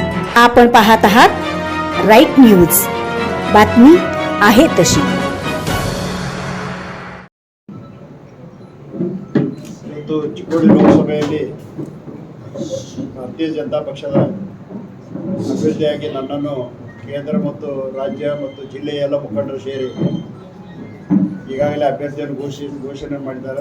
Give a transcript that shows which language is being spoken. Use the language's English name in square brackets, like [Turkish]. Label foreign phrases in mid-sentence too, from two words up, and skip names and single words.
[Marathi] आपण पाहत आहात राईट न्यूज, बातमी आहे तशी. [Kannada] ಇವತ್ತು ಚಿಕ್ಕೋಡಿ ಲೋಕಸಭೆಯಲ್ಲಿ ಭಾರತೀಯ ಜನತಾ ಪಕ್ಷದ ಅಭ್ಯರ್ಥಿಯಾಗಿ ನನ್ನನ್ನು ಕೇಂದ್ರ ಮತ್ತು ರಾಜ್ಯ ಮತ್ತು ಜಿಲ್ಲೆಯ ಎಲ್ಲ ಮುಖಂಡರು ಸೇರಿ ಈಗಾಗಲೇ ಅಭ್ಯರ್ಥಿಯನ್ನು ಘೋಷಣೆ ಮಾಡಿದ್ದಾರೆ.